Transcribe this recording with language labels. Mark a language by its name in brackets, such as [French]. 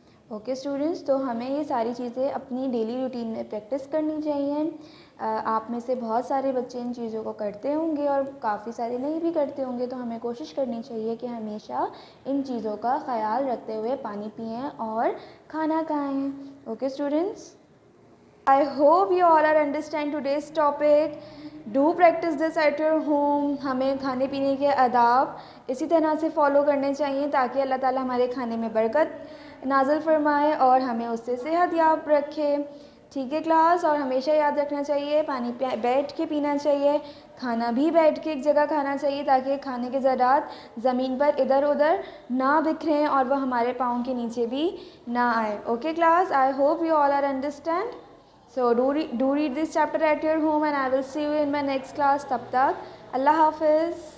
[Urdu] Okay students, تو ہمیں یہ ساری چیزیں اپنی ڈیلی روٹین میں پریکٹس کرنی چاہیے. آپ میں سے بہت سارے بچے ان چیزوں کو کرتے ہوں گے اور کافی سارے نہیں بھی کرتے ہوں گے, تو ہمیں کوشش کرنی چاہیے کہ ہمیشہ ان چیزوں کا خیال رکھتے ہوئے پانی پئیں اور کھانا کھائیں. [English] Okay students, I hope you all are understand today's topic. Do practice this at your home. [Urdu] ہمیں کھانے پینے کے آداب اسی طرح سے فالو کرنے چاہیے تاکہ اللہ تعالیٰ ہمارے کھانے میں برکت نازل فرمائے اور ہمیں اس سے صحت یاب رکھے. ٹھیک ہے کلاس, اور ہمیشہ یاد رکھنا چاہیے پانی بیٹھ کے پینا چاہیے, کھانا بھی بیٹھ کے ایک جگہ کھانا چاہیے تاکہ کھانے کے ذرات زمین پر ادھر ادھر نہ بکھریں اور وہ ہمارے پاؤں کے نیچے بھی نہ آئے. [English] Okay class, I hope you all are understand. So do read this chapter at your home, and I will see you in my next class. [Urdu] تب تک اللہ حافظ.